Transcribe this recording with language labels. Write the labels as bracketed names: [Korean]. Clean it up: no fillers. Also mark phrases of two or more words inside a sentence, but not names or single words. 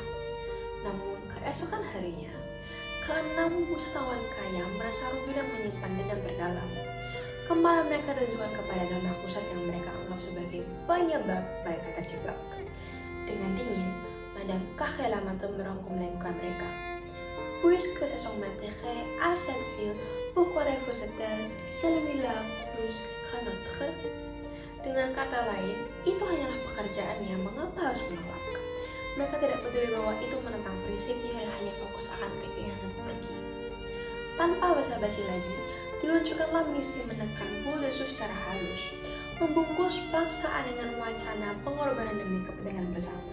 [Indonesian] Namun keesokan harinya, keenam wisatawan kaya merasa rugi dan menyimpan dendam terdalam. Kemarahan mereka ditujukan kepada Nona Huset yang mereka anggap sebagai penyebab mereka terjebak. Dengan dingin, Madame Cachet-Lamattre merangkum lingkungan mereka. [French] Puisque ce sont m'intérêts à cette ville, pourquoi refuse-t-elle celui-là plus qu'un autre? [Indonesian] Dengan kata lain, itu hanyalah pekerjaannya, mengapa harus menolak? Mereka tidak peduli bahwa itu menentang prinsipnya dan hanya fokus akan keinginan untuk pergi. Tanpa basa-basi lagi, diluncurkanlah misi menekan Boule-de-Suif secara halus, membungkus paksaan dengan wacana pengorbanan demi kepentingan bersama.